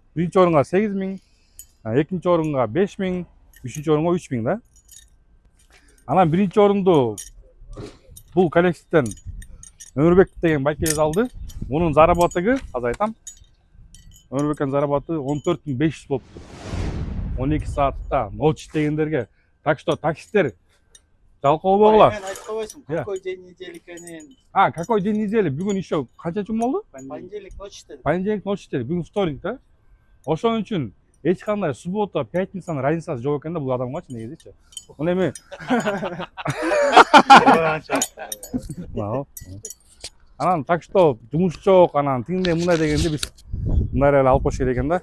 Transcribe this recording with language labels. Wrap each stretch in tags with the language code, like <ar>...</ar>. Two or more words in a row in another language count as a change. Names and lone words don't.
<ky>Биринчи орунга 8 миң, экинчи орунга 5 миң, үчүнчү орунга 3 миң да. Анан биринчи орунду бул коллективден Өмүрбек деген байкебиз алды. Мунун заработыгы, азыр айтам. Өмүрбектин заработы 14.500 болуптур. 12 саатта ночь иштегендерге.</ky> <ru>Так что</ru> <ky>таксисттер жалкоо болбогула. Мен айтып койбойсуң,</ky> <ru>какой день недели экенин. Какой день недели?</ru> <ky>Бүгүн еще канча жум болду?</ky> <ru>Понедельник ночь иштедим. Понедельник ночь</ru> <ky>иштеди. Бүгүн вторник да. Ошон үчүн эч кандай суббота, пятницанын разницасы жок экен да бул адамгачы негизичи. Мына эми анан</ky> <ru>так что</ru> <ky>жумуш жок, анан тиңдей мындай дегенде биз мындай эле алып коюш керек экен да.</ky>